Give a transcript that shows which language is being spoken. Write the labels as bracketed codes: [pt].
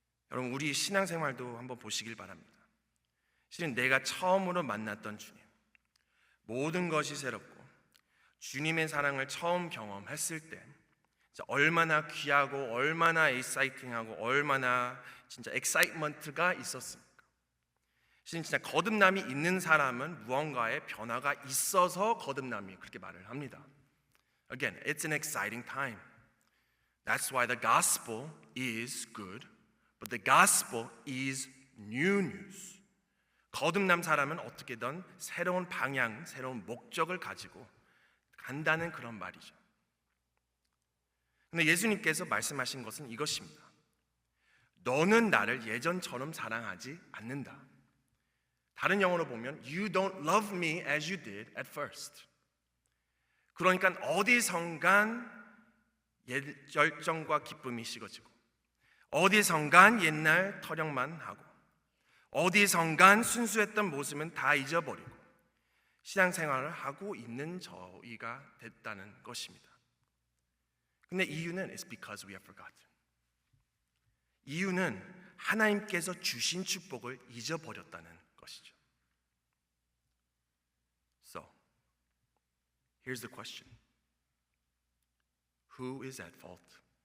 [ko] 여러분, 우리 신앙생활도 한번 보시길 바랍니다. 실은 내가 처음으로 만났던 주님, 모든 것이 새롭고 주님의 사랑을 처음 경험했을 때 얼마나 귀하고 얼마나 엑사이팅하고 얼마나 진짜 엑사이트먼트가 있었습니까? 실은 진짜 거듭남이 있는 사람은 무언가의 변화가 있어서 거듭남이 그렇게 말을 합니다. [en] Again, it's an exciting time. That's why the gospel is good, but the gospel is new news. [ko] 거듭난 사람은 어떻게든 새로운 방향, 새로운 목적을 가지고 간다는 그런 말이죠. 근데 예수님께서 말씀하신 것은 이것입니다. 너는 나를 예전처럼 사랑하지 않는다. 다른 영어로 보면 [en] You don't love me as you did at first. [ko] 그러니까 어디선간 열정과 기쁨이 식어지고 어디선간 옛날 터령만 하고 어디선간 순수했던 모습은 다 잊어버리고 신앙생활을 하고 있는 저희가 됐다는 것입니다. 근데 이유는 [en] It's because we have forgotten. [ko] 이유는 하나님께서 주신 축복을 잊어버렸다는 것이죠. [en] So, here's the question. Who is at fault?